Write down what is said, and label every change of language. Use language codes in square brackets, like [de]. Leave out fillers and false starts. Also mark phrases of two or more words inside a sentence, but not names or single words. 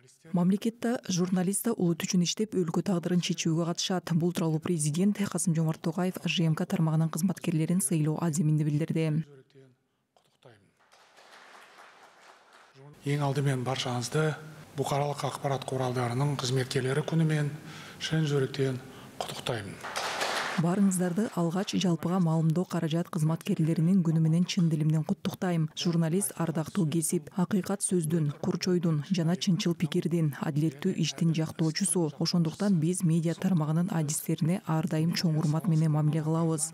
[ky] Мамлекетте журналист улут үчүн иштеп өлкө тагдырын чечүүгө катышат. Бул тууралуу президент Касым-Жомарт Токаев ЖМК тармагынын кызматкерлерин сыйлоо азиминде билдирди. [kk] Ең алдымен баршаңызды бұқаралық ақпарат құралдарының қызметкерлері күнімен шын жүректен құттықтаймын. [ky] Барыңыздарды алгач жалпыга маалымдоо каражат кызматкерлеринин күнү менен чын дилимден куттуктайм. Журналист ардактуу кесип, акыйкат сөздүн, курчойдун жана чынчыл пикирдин, адилеттүү иштин жактоочусу. Ошондуктан биз медиа тармагынын адистерине ар дайым чоң урмат менен мамиле кылабыз.